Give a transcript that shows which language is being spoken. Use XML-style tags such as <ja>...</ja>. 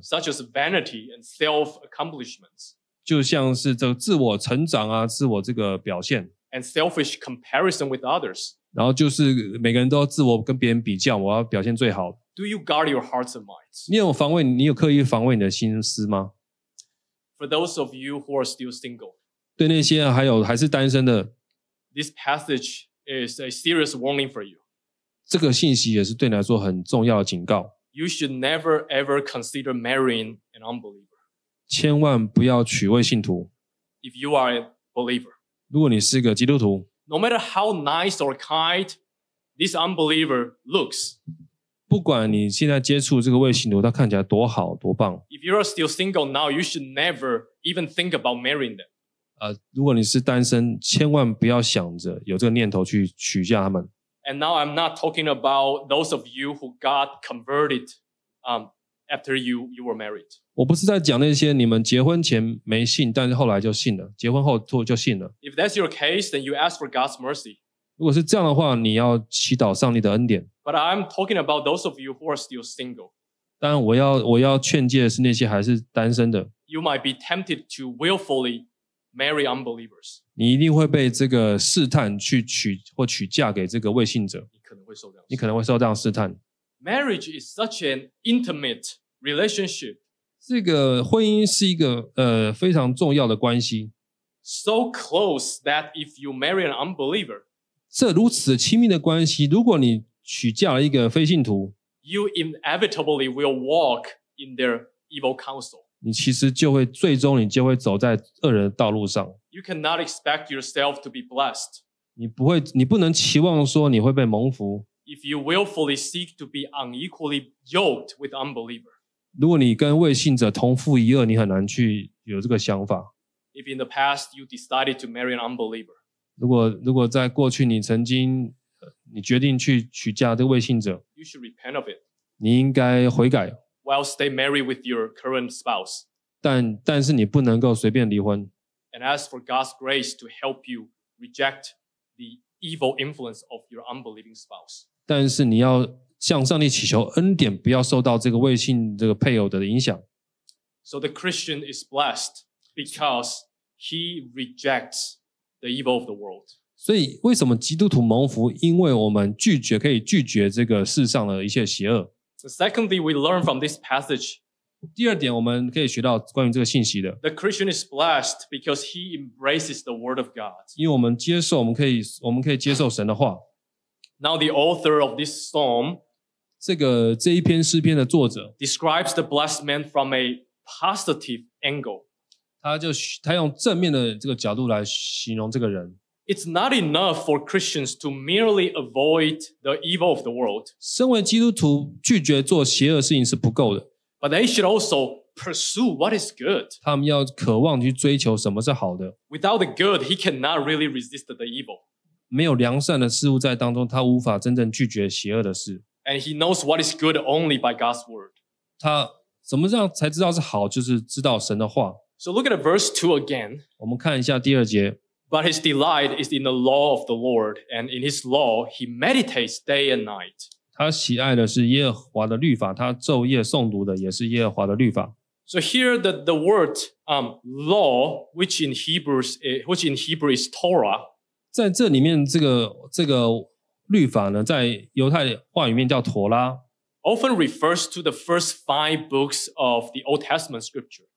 <en>such as vanity and self-accomplishments.</en> <zh>就像是这个自我成长啊，自我这个表现</zh> <en>，and selfish comparison with others，</en> <zh>然后就是每个人都要自我跟别人比较，我要表现最好。</zh> <en>Do you guard your hearts and minds？</en> <zh>你有防卫，你有刻意防卫你的心思吗</zh> <en>？For those of you who are still single，</en> <zh>对那些还是单身的</zh> <en>，This passage is a serious warning for you。</en> <zh>这个信息也是对你来说很重要的警告。</zh> <en>You should never ever consider marrying an unbeliever。</en> <zh>千万不要娶未信徒。</zh> <en>If you are a believer,</en> <zh>如果你是个基督徒</zh> <en>，No matter how nice or kind this unbeliever looks,</en> <zh>不管你现在接触这个卫星图，它看起来多好多棒。</zh> <en>If you are still single now, you should never even think about marrying them.</en> <zh>如果你是单身，千万不要想着有这个念头去娶嫁他们。</zh> <en>And now I'm not talking about those of you who got converted, after you were married.</en> <zh>我不是在讲那些你们结婚前没信，但是后来就信了，结婚后就信了。</zh> <en>If that's your case, then you ask for God's mercy.</en> <zh>如果是这样的话，你要祈祷上帝的恩典。</zh> <en>But I'm talking about those of you who are still single.</en> <zh>但我要劝诫的是那些还是单身的。</zh> <en>You might be tempted to willfully marry unbelievers.</en> <zh>你一定会被这个试探去娶或娶嫁给这个未信者。你可能会受这样试探。</zh> <en>Marriage is such an intimate relationship.</en> <zh>这个婚姻是一个非常重要的关系。</zh> <en>So close that if you marry an unbeliever.</en> <zh>这如此亲密的关系，如果你娶嫁了一个非信徒，</zh> <en>you inevitably will walk in their evil counsel.</en> <zh>你其实就会最终你就会走在恶人的道路上。</zh> <en>You cannot expect yourself to be blessed.</en> <zh>你不能期望说你会被蒙福。</zh> <en>If you willfully seek to be unequally yoked with unbeliever.</en> <zh>如果你跟未信者同父一轭，你很难去有这个想法。</zh> <en>If in the past you decided to marry an unbeliever.</en> <zh>如果在过去你曾经你决定去娶嫁这个未信者，</zh> <en>you should repent of it.</en> <zh>你应该悔改。</zh> <en>While stay married with your current spouse.</en> <zh>但是你不能够随便离婚。</zh> <en>And ask for God's grace to help you reject the evil influence of your unbelieving spouse.</en> <zh>但是你要向上帝祈求恩典，不要受到这个未信这个配偶的影响。</zh> <en>So the Christian is blessed because he rejects the evil of the world.</en> <zh>所以为什么基督徒蒙福？因为我们拒绝，可以拒绝这个世上的一切邪恶。</zh> <en>Secondly, we learn from this passage.</en> <zh>第二点我们可以学到关于这个信息的。</zh> <en>The Christian is blessed because he embraces the word of God.</en> <zh>因为我们接受，我们可以接受神的话。</zh> <en>Now the author of this psalm,</en> <zh>这一篇诗篇的作者</zh> <en>describes the blessed man from a positive angle.</en> <zh>他用正面的这个角度来形容这个人。</zh> <en>It's not enough for Christians to merely avoid the evil of the world.</en> <zh>身为基督徒拒绝做邪恶事情是不够的。</zh> <en>But they should also pursue what is good.</en> <zh>他们要渴望去追求什么是好的。</zh> <en>Without the good, he cannot really resist the evil.</en> <zh>没有良善的事物在当中，他无法真正拒绝邪恶的事。</zh> <en>And he knows what is good only by God's word.</en> <zh>他怎么样才知道是好，就是知道神的话。</zh> <en>So look at verse 2 again.</en> <zh>我们看一下第二节。</zh> <en>But his delight is in the law of the Lord, and in his law he meditates day and night.</en> <zh>他喜爱的是耶和华的律法，他昼夜诵读的也是耶和华的律法。</zh> <en>So here the word law, which in Hebrew is Torah.</en> <zh>在这里面，这个律法呢，在犹太话语面叫陀拉。</zh> <en>Often refers to the first five books of the Old Testament scripture.</en>